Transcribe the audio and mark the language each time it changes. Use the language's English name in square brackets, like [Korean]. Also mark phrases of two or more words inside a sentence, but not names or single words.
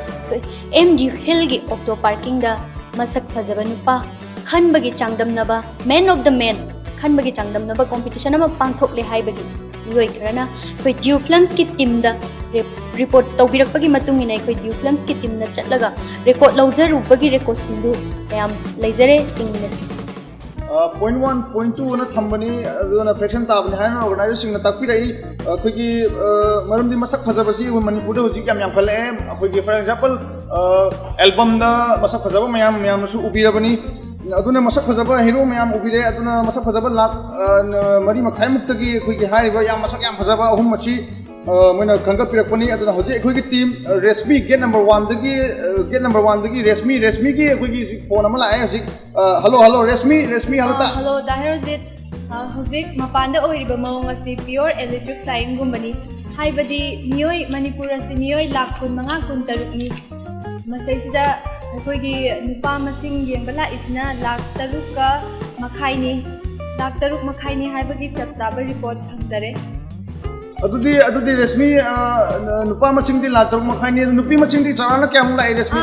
[Manipuri] MD Hill gi [English] auto parking [Manipuri] da masak phajaba nupa khanbagi changdamnaba [English] man of the man [Manipuri] khanbagi changdamnaba competition ama pangthokle haibagi loi khrana khoi Dew Films ki team da report tawbirakpagi matungina khoi Dew Films ki team na chatlaga record lawjarubagi record sindu yam leijare tingminasi [English] point 1 point 2 [Manipuri] na thambani aduna fraction tabani haina organization na takpirai khoigi maramdi masak phajabasi manipur da hojik yam khale khoigi [English] for example [Manipuri] album da masak phajaba mayam su ubirabani aduna masak phajaba hero mayam ubire aduna masak phajaba lak mari makhai muktagi khoigi hariba yam masak yam phajaba ahum machi moina khanga pirakpani aduna hoje khoigi team Reshma gate number 1 dagi Reshma gi khoigi phone ama lae hojik hello Reshma hello ta hello da Herojit hojik mapanda oiriba maung asi [English] pure electric flying [Manipuri] gumbani haibadi mioi manipur asi mioi lakh kun manga kun taruk ni masai sida khoigi nupa masing yengbala isna lakh taruk ka makhai ni lakh taruk makhai ni haibagi chapchaba report phangdare adudi Reshma nupa masing di lakh taruk makhai ni nupi masing di charana kyam lai Reshma